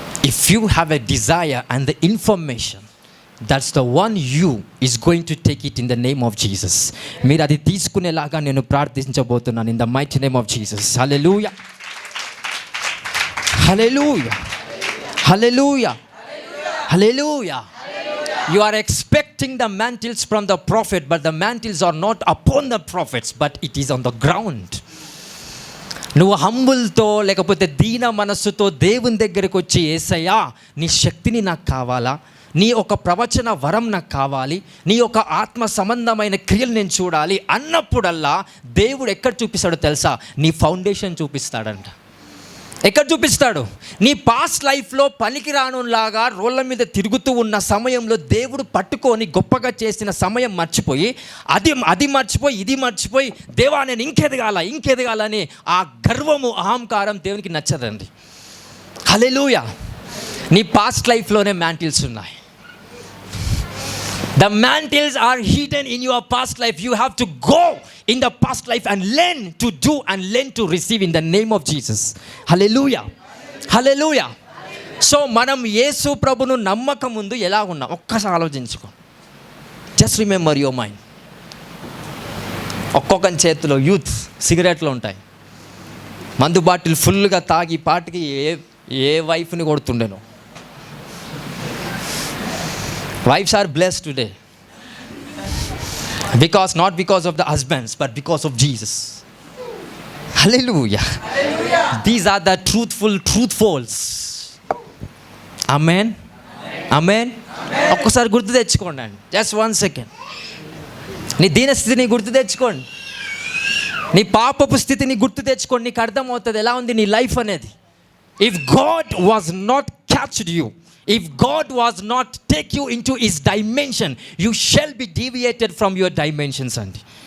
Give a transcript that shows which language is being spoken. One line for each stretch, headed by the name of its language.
English: If you have a desire and the information, that's the one you is going to take it in the name of Jesus.
Telugu: మీరు అది తీసుకునేలాగా నేను ప్రార్థించబోతున్నాను
English: In the mighty name of Jesus.
Telugu: Hallelujah, hallelujah, hallelujah, hallelujah.
English: You are expecting the mantles from the prophet, but the mantles are not upon the prophets, but it is on the ground.
Telugu: నువ్వు హంబుల్తో లేకపోతే దీన మనస్సుతో దేవుని దగ్గరికి వచ్చి, యేసయ్యా నీ శక్తిని నాకు కావాలా, నీ ఒక ప్రవచన వరం నాకు కావాలి, నీ ఒక ఆత్మ సంబంధమైన క్రియలు నేను చూడాలి అన్నప్పుడల్లా దేవుడు ఎక్కడ చూపిస్తాడో తెలుసా? నీ ఫౌండేషన్ చూపిస్తాడంట. ఎక్కడ చూపిస్తాడు? నీ పాస్ట్ లైఫ్లో పనికిరానులాగా రోళ్ళ మీద తిరుగుతూ ఉన్న సమయంలో దేవుడు పట్టుకొని గొప్పగా చేసిన సమయం మర్చిపోయి అది మర్చిపోయి ఇది మర్చిపోయి, దేవా నేను ఇంకెదగాలని ఆ గర్వము అహంకారం దేవునికి నచ్చదండి. హల్లెలూయా. నీ పాస్ట్ లైఫ్లోనే మ్యాంటిల్స్ ఉన్నాయి.
English: The mantles are hidden in your past life. You have to go in the past life and learn to do and learn to receive in the name of Jesus. Hallelujah, hallelujah.
Telugu: So మనం యేసు ప్రభును నమ్మక ముందు ఎలా ఉన్నాం ఒక్కసారి ఆలోచించుకో.
English: Just remember your mind.
Telugu: ఒక్కొక్కని చేతిలో youth సిగరెట్లు ఉంటాయి. మందు బాటిల్ ఫుల్గా తాగి పాటికి ఏ వైఫ్ని కొడుతుండేనో.
English: Wives are blessed today not because of the husbands, but because of Jesus. Hallelujah, hallelujah. These are the truthfuls. Amen, amen.
Telugu: ఒక్కసారి గుర్తు తెచ్చుకోండి.
English: Just 1 second.
Telugu: నీ దీనస్థితిని గుర్తు తెచ్చుకోండి, నీ పాపపు స్థితిని గుర్తు తెచ్చుకోండి. నీకు అర్థమవుతుంది ఎలా ఉంది నీ లైఫ్ అనేది.
English: If God was not catched you, if God was not take you into his dimension, you shall be deviated from your dimensions అండి.